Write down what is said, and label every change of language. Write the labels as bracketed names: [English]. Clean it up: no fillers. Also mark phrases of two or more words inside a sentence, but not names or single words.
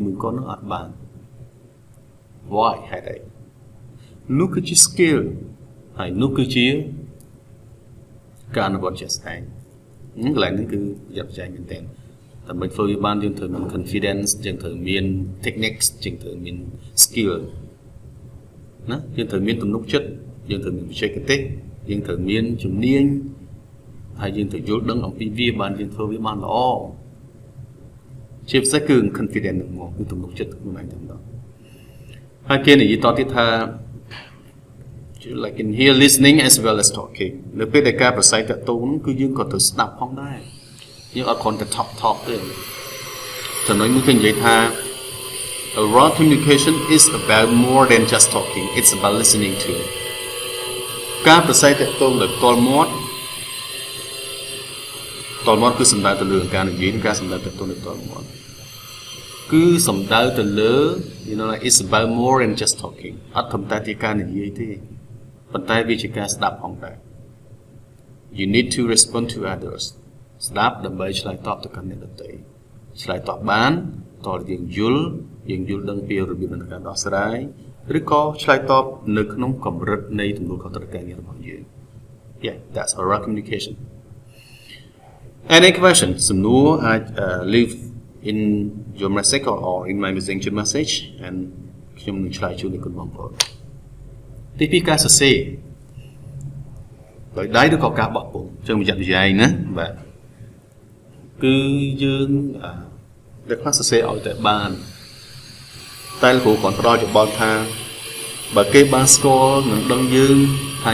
[Khmer] ជាមួយគាត់នឹងអត់បាន why ហេតុអីនោះគឺជា skill ហើយនោះគឺជាការអនុវត្តជាក់ស្ដែងកន្លែងនេះគឺប្រយ័ត្នប្រយែងមែនទែនដើម្បីធ្វើវាបានយើងត្រូវមាន confidence យើងត្រូវមាន techniques យើងត្រូវមាន skill ណាយើងត្រូវមានទំនុកចិត្តយើងត្រូវមានបច្ចេកទេសយើងត្រូវមានជំនាញហើយយើងត្រូវយល់ដឹងអំពីវាបានយើងធ្វើវាបានល្អ ជាពិសេសគឺ confidence នឹងមកគឺទំនុកចិត្តខ្លួនឯងតែម្ដងហើយគេនិយាយតទៀតថា [English] like in here listening as well as talking [Khmer] នៅពេលដែលការប្រស័យតាក់ទងគឺយើងក៏ត្រូវស្ដាប់ផងដែរយើងអត់គ្រាន់តែ talk ទេចំណុចមួយគេនិយាយថា [English] oral communication is about more than just talking it's about listening to [Khmer] ការប្រស័យតាក់ទងដោយផ្ទាល់មាត់គឺសំដៅទៅលើការនិយាយនិងការសម្ដែងតាក់ទងដោយផ្ទាល់មាត់គឺសំដៅ ទៅលើ [English] you know like it's about more than just talking [Khmer] អត់ត្រឹមតែជាការនិយាយទេប៉ុន្តែវាជាការស្ដាប់ផងដែរ [English] you need to respond to others [Khmer] ស្ដាប់ដើម្បីឆ្លើយតបទៅកាន់អ្នកដទៃឆ្លើយតបបានតើយើងយល់ដឹងពីរបៀបនៃការដោះស្រាយឬក៏ឆ្លើយតប នៅក្នុងកម្រិតនៃទំនួលខុសត្រូវការងាររបស់យើង [English] yeah that's oral communication any question [Khmer] សំណួរអាច [English] leave in your message or in my messenger message and [Khmer] ខ្ញុំនឹងឆ្លើយជូនដល់គុណបងប្អូនទីពីរការសរសេរដោយដៃឬ ក៏ការបោះពុម្ពចឹងប្រយ័ត្នប្រយែងណាបាទគឺយើងដែលខ្លះសរសេរឲ្យតែបានតែលោកគ្រូគាត់ផ្ដល់យោបល់ថាបើគេបានស្គាល់នឹងដឹងយើងថា